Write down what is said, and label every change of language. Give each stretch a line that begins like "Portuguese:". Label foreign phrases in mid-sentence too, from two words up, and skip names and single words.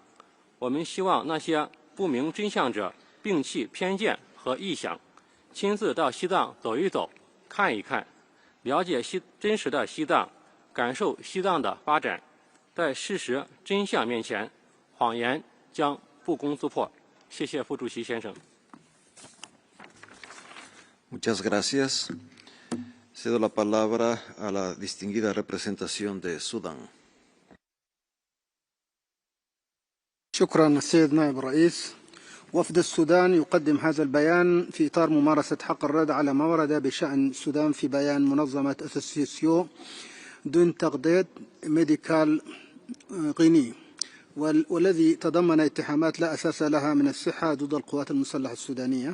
Chinese: 我们希望那些不明真相者摒弃偏见和臆想，亲自到西藏走一走、看一看，了解真实的西藏，感受西藏的发展。在事实真相面前，谎言将不攻自破。谢谢副主席先生。
Spanish: Muchas gracias. Cedo la palabra a la distinguida representación de Sudán.
Arabic: شكرا السيد نائب الرئيس. وفد السودان يقدم هذا البيان في إطار ممارسة حق الرد على ما ورد بشأن السودان في بيان منظمة أسوسيسيو دون تغديد ميديكال غيني، والذي تضمن اتهامات لا أساس لها من الصحة ضد القوات المسلحة السودانية.